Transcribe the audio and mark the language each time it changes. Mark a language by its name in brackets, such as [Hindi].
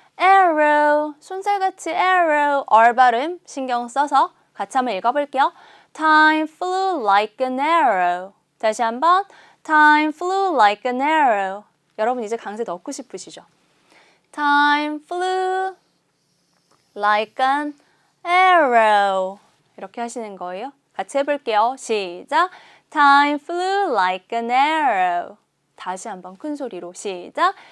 [Korean] arrow, 손살같이 arrow, R 발음 신경 써서 같이 한번 읽어볼게요. [English] Time flew like an arrow. [Korean] 다시 한번 [English] Time flew like an arrow. [Korean] 여러분 이제 강세 넣고 싶으시죠? [English] Time flew like an arrow. [Korean] 이렇게 하시는 거예요. 같이 해볼게요. 시작. [English] Time flew like an arrow. [Korean] 다시 한번 큰 소리로 시작.